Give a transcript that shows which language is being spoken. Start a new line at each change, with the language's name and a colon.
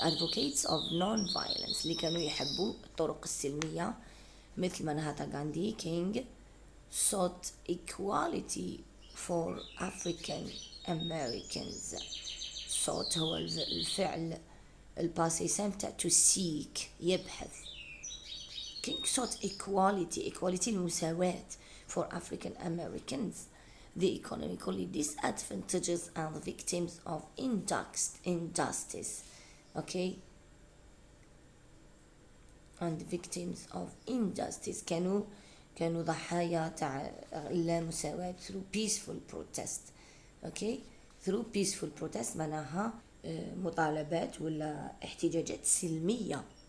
English: advocates of non-violence
Arabic: اللي كانوا يحبوا الطرق السلمية، مثل مانهاتا غاندي.
English: King sought equality for African Americans.
Arabic: sought هو الفعل الباسي سامب تاع to seek، يبحث.
English: King sought equality المساواة for African Americans, the economically disadvantaged and the victims of injustice. Okay, and victims of injustice
Arabic: كانوا ضحايا تاع اللامساواة
English: through peaceful protest. okay, through peaceful protest
Arabic: معناها مطالبات ولا احتجاجات سلمية.